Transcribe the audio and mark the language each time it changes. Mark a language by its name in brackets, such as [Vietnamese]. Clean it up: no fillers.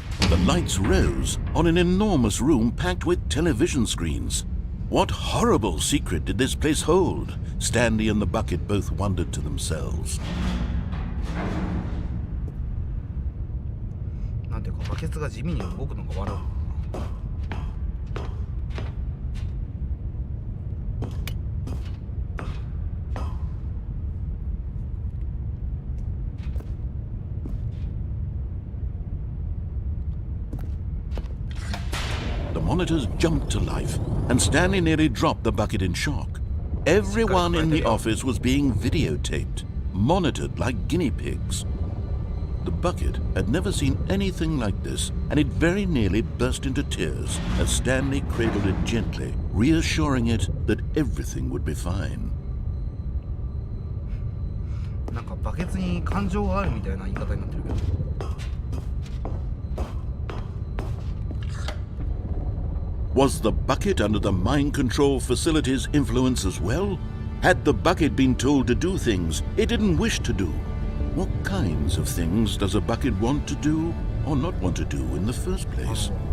[English] The lights rose on an enormous room packed with television screens. What horrible secret did this place hold? Stanley and the bucket both wondered to themselves. [Japanese] なんていうかバケツが地味に動くのが悪い。 [English] The monitors jumped to life, and Stanley nearly dropped the bucket in shock. Everyone in the office was being videotaped, monitored like guinea pigs. The bucket had never seen anything like this, and it very nearly burst into tears as Stanley cradled it gently, reassuring it that everything would be fine. [Japanese] なんかバケツに感情があるみたいな言い方になってるけど。 [English] Was the bucket under the mind control facility's influence as well? Had the bucket been told to do things it didn't wish to do? What kinds of things does a bucket want to do or not want to do in the first place?